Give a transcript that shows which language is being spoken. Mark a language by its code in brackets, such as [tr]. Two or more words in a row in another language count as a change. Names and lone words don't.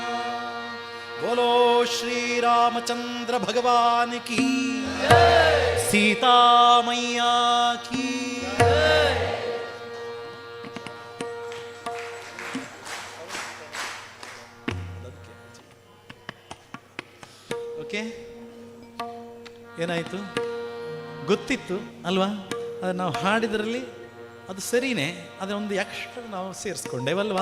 [hi] बोलो श्री रामचंद्र भगवान की, सीता मैया की. [kn] ಓಕೆ, ಏನಾಯಿತು ಗೊತ್ತಿತ್ತು ಅಲ್ವಾ? ಅದು ನಾವು ಹಾಡಿದ್ರಲ್ಲಿ ಅದು ಸರಿನೇ, ಅದೊಂದು ಎಕ್ಸ್ಟ್ರಾ ನಾವು ಸೇರಿಸ್ಕೊಂಡೇವಲ್ವಾ?